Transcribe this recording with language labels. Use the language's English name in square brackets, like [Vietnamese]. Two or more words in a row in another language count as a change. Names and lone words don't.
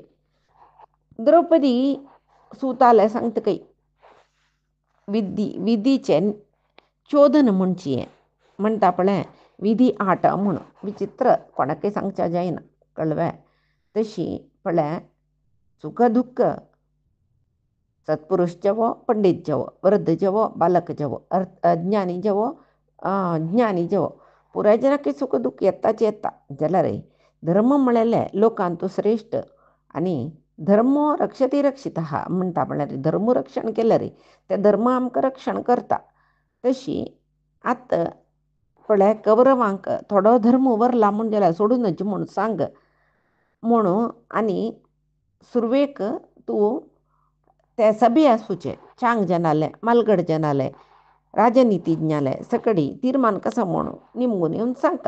[Konkani] द्रौपदी सुताले सांगतकय विधीचे चोदन म्हणची हें म्हणटा पळय विधी आट म्हूण विचित्र कोणाकय सांगच्या जायना. कळवे तशी पळय सुख दुःख सत्पुरुष जवो पंडित जवो वृद्ध जवो बालक जवो अज्ञानी जवो ज्ञानी जवो पुराय जनाक सुख दुःख येताच येता. जाल्यार धर्म म्हळेले लोकांतू श्रेष्ठ आनी [Sanskrit] धर्मो रक्षती रक्षिता [Konkani] म्हणटा म्हळ्यार धर्म रक्षण केलें रे ते धर्म आमकां रक्षण करता. तशी आतां पळय कौरवांक थोडो धर्म वरला म्हूण जाल्यार सोडूनच म्हूण सांग म्हणू. आनी सुरवेक तूं ते सभे आसूचे चांग जनाले मालगड जनाले राजनितीज्ञाले सकडी तीर्मान कसो म्हणू निमगून येवन सांगता.